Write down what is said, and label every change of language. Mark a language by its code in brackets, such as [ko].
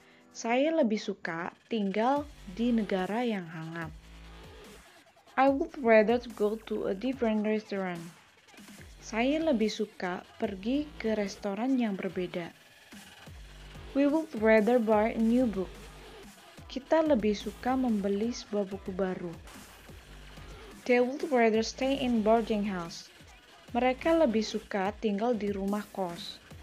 [id] Saya lebih suka tinggal di negara yang hangat. [en] I would rather go to a different restaurant. [id] Saya lebih suka pergi ke restoran yang berbeda. [en] We would rather buy a new book. [id] Kita lebih suka membeli sebuah buku baru. [en] They would rather stay in boarding house. [id] Mereka lebih suka tinggal di rumah kos.